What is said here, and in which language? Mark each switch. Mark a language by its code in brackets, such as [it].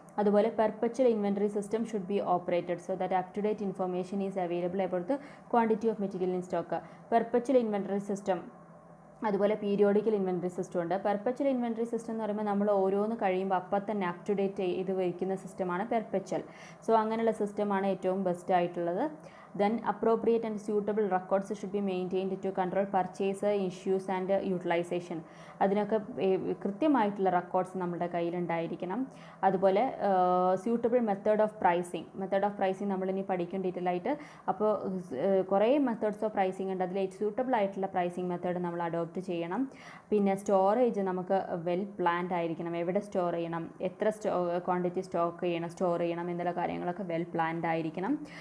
[en] അതുപോലെ perpetual inventory system should be operated so that up to date information is available about the quantity of material in stock. [ml] Perpetual inventory system, അതുപോലെ periodical inventory system ഉണ്ട്. Perpetual inventory system എന്ന് പറയുമ്പോൾ നമ്മൾ ഓരോന്ന് കഴിയുമ്പോൾ അപ്പം തന്നെ അപ് ടു ഡേറ്റ് ഇത് വയ്ക്കുന്ന സിസ്റ്റമാണ് പെർപ്പച്വൽ. സോ അങ്ങനെയുള്ള സിസ്റ്റമാണ് ഏറ്റവും ബെസ്റ്റ് ആയിട്ടുള്ളത്. [en] Then appropriate and suitable records should be maintained to control purchase issues and utilization. [ml] അതിനൊക്കെ കൃത്യമായിട്ടുള്ള റെക്കോർഡ്സ് നമ്മുടെ കയ്യിലുണ്ടായിരിക്കണം. അതുപോലെ സ്യൂട്ടബിൾ മെത്തേഡ് ഓഫ് പ്രൈസിങ് നമ്മളിനി പഠിക്കും ഡീറ്റെയിൽ ആയിട്ട്. അപ്പോൾ കുറേ മെത്തേഡ്സ് ഓഫ് പ്രൈസിങ് ഉണ്ട്. അതിൽ സ്യൂട്ടബിൾ ആയിട്ടുള്ള പ്രൈസിങ് മെത്തേഡ് നമ്മൾ അഡോപ്റ്റ് ചെയ്യണം. പിന്നെ സ്റ്റോറേജ് നമുക്ക് വെൽ പ്ലാൻഡ് ആയിരിക്കണം. എവിടെ സ്റ്റോർ ചെയ്യണം, എത്ര ക്വാണ്ടിറ്റി സ്റ്റോർ ചെയ്യണം എന്നുള്ള കാര്യങ്ങളൊക്കെ വെൽ പ്ലാൻഡ് ആയിരിക്കണം.